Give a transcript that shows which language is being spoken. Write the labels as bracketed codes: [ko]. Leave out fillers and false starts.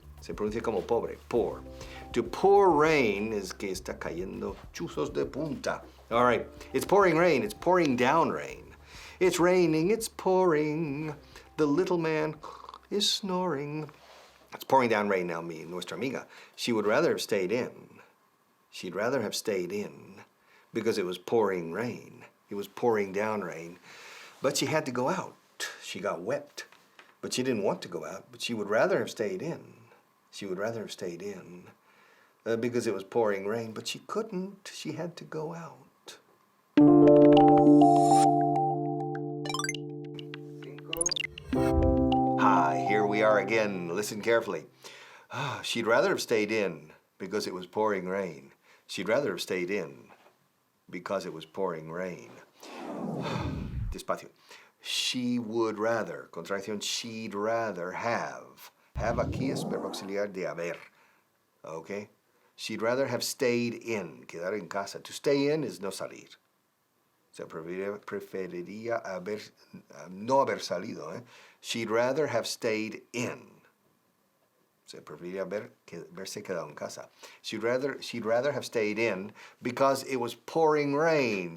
[es] Se pronuncia como pobre, pour. [en] To pour rain is [es] que está cayendo chuzos de punta. [en] All right, it's pouring rain. It's pouring down rain. It's raining, it's pouring. The little man is snoring. It's pouring down rain now, [es] nuestra amiga. [en] She would rather have stayed in. She'd rather have stayed in because it was pouring rain. It was pouring down rain. But she had to go out. She got wet. But she didn't want to go out. But she would rather have stayed in. She would rather have stayed in because it was pouring rain. But she couldn't. She had to go out. Hi, here we are again. Listen carefully. She'd rather have stayed in because it was pouring rain. She'd rather have stayed in because it was pouring rain. [es] Despacio. [en] She would rather, [es] contracción, [en] she'd rather have. [es] Have aquí es verbo auxiliar de haber. Okay? [en] She'd rather have stayed in, [es] quedar en casa. [en] To stay in is [es] no salir. Se preferiría no haber salido. [en] She'd rather have stayed in. [es] Se preferiría haberse quedado en casa. [en] She'd rather have stayed in because it was pouring rain.